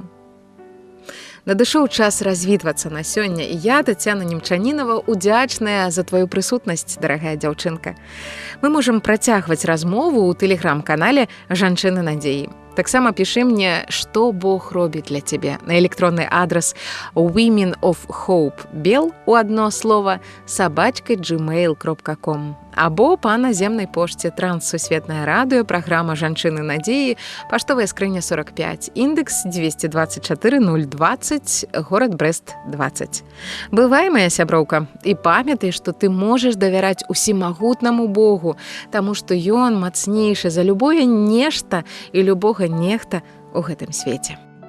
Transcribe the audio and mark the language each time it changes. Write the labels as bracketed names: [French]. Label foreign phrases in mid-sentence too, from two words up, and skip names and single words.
[Belarusian] Надышоў час развітвацца на сёння, і я, Тацяна Немчанінава, удзячная за тваю прысутнасць, дарагая дзяўчынка. Мы можам працягваць размову ў тэлеграм-канале «Жанчыны надзеі». Таксама пішы мне, што Бог робіць для цябе на электронны адрас [English] women of hope bell [Belarusian] у адно слова @gmail.com або па наземнай пошце Транссусветнае радыё, праграма «Жанчыны надзеі», паштовая скрыня 45, індекс 224 020, горад Брэст 20. Бывай, моя сяброўка, і памятай, што ты можаш давяраць усімагутнаму Богу, таму што ён мацнейшы за любое нешта і любога нехта у гэтым свеце.